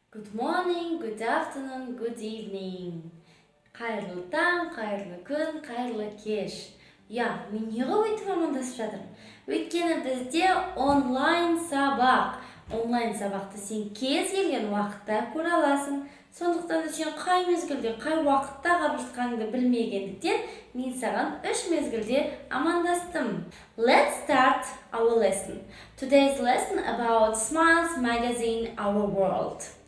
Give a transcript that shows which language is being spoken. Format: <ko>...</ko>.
<en>Good morning, good afternoon, good evening.</en> <kk>Қайырлы таң, қайырлы күн, қайырлы кеш. Мен неге өйтіп амандасып жатырмын? Өйткені бізде онлайн сабақ. Онлайн сабақты сен кез келген уақытта көре аласың. Сондықтан сен қай мезгілде, қай уақытта қарап жатқаныңды білмегендіктен мен саған 3 мезгілде амандастым.</kk> <en>Let's start our lesson. Today's lesson about Smiles magazine, our world.</en>